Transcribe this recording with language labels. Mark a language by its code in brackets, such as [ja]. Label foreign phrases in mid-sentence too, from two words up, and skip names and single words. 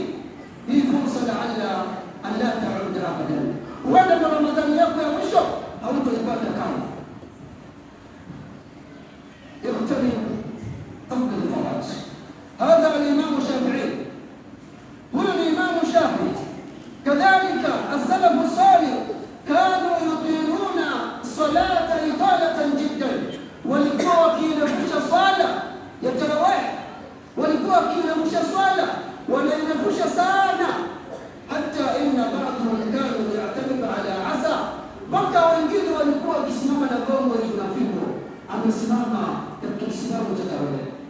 [sw] Hii fursa [ar] لعل أن لا تعود أبدا. [sw] Huenda na Ramadhani yako ya mwisho hautoipata kama. [ar] اغتنم قبل الفوات. هذا الإمام [sw] Shafi'i, huyo ni Imam Shafi'i. [ar] كذلك السلف الصالح كانوا يقيمون صلاة إطالة جدا, [sw] walikuwa wakiinafusha swala ya tarawih, walikuwa wakiinafusha swala, wanainafusha sana, [ar] حتى إن بعضهم كانوا يعتمد على عصا, [sw] mpaka wengine walikuwa wakisimama na gongo hivi na fimbo, amesimama katika kisimamo cha tarawih,